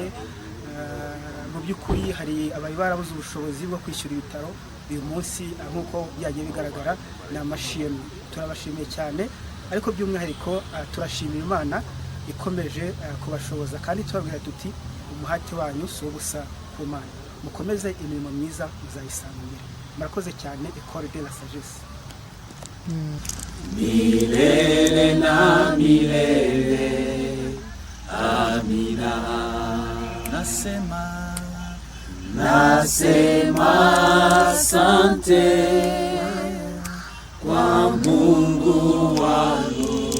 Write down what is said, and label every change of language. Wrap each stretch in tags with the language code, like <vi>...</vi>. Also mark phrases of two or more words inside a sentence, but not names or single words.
<rw>Mu by'ukuri hari abari barabuze ubushobozi bwo kwishyura ibitaro, uyu munsi nk'uko byagiye bigaragara ni amashimwe. Turabashimiye cyane, ariko by'umwihariko turashimira Imana ikomeje kubashoboza, kandi tubabwira tuti umuhati wanyu si ubusa ku Mana, mukomeze imirimo myiza muzayisanga imbere. Murakoze cyane, Ecole de la Sagesse.</rw> <sw>Milele na milele, amina. Nasema asante kwa Mungu wangu.</sw>